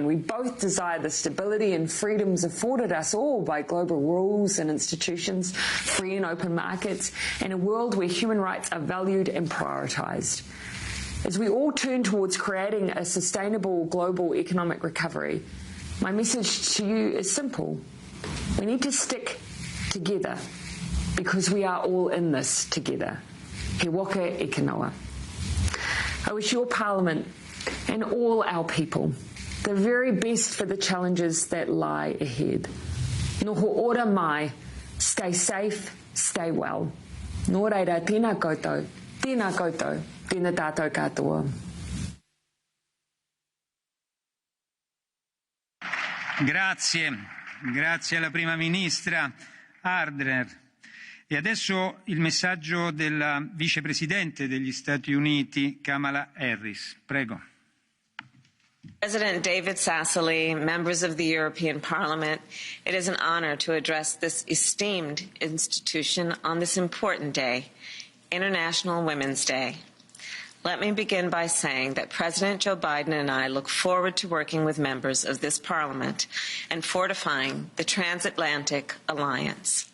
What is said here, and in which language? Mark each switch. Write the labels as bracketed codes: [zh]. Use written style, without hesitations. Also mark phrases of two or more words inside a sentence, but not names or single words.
[en] We both desire the stability and freedoms afforded us all by global rules and institutions, free and open markets, and a world where human rights are valued and prioritised. As we all turn towards creating a sustainable global economic recovery, my message to you is simple. We need to stick together because we are all in this together. [mi] He waka e kanoa. [en] I wish your Parliament and all our people the very best for the challenges that lie ahead. [mi] Noho ora mai, [en] stay safe, stay well. [mi] Nō reira, tēnā koutou, tēnā tātou katoa. [it] Grazie alla Prima Ministra Ardern. E adesso il messaggio della Vicepresidente degli Stati Uniti, Kamala Harris. Prego. [en] President David Sassoli, members of the European Parliament, it is an honor to address this esteemed institution on this important day, International Women's Day. Let me begin by saying that President Joe Biden and I look forward to working with members of this Parliament and fortifying the transatlantic alliance.